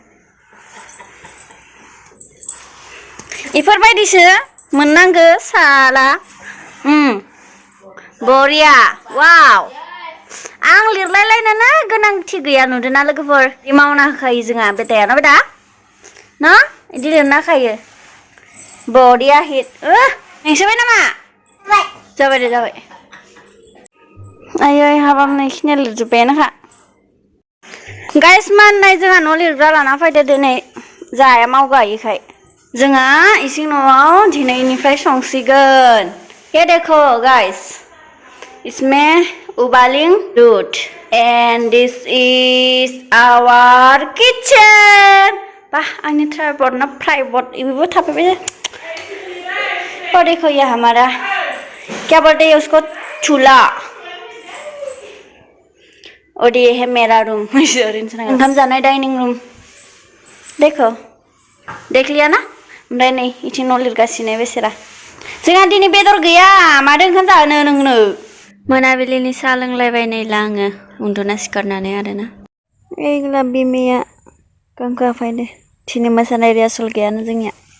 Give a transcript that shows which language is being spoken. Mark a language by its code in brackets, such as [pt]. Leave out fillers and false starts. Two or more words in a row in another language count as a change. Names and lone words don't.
[brx] इफोरबायदिसो मोननांगो साला बरिया वाव आं लिरलायलायनोनो गोनांथि गैया नुदोंना लोगोफोर मावना होखायो जोंहा बेटाया ना बेटा ना इदि लिरना होखायो बरिया हिट नोंसोरबाय नामा जाबाय दे जाबाय आयै हाबाब नोंसिनिया लिरजोब्बायानोखा गाइस माननाय जोंहा न' लिरग्रा लाना फैदो दिनै जाया मावगायिखाय जोंहा इसिं न'आव दिनैनिफ्राय संसिगोन [hi] ये देखो गाइस इसमें ubaling दूध [en] and this is our kitchen [brx] bah आंनि ट्राइपड ना प्राइपड इबो थाफैबाय [hi] और देखो ये हमारा क्या बोलते हैं उसको चूल्हा और ये है मेरा रूम [brx] ओंखाम जानाय [en] dining room [brx] देखो देख लिया ना ओमफ्राय नै इथिं न' लिरगासिनो बेसेरा जोंहा दिनै बेदर गैया मादो ओंखाम जानो नोंनो मोनाबिलिनि साहा लोंलायबाय नै आङो उन्दुना सिखारनानै आरोना एग्ला बिमाया गांखो आफायदो दिनै मोसानाय रिहार्सेल गैयानो जोंनिया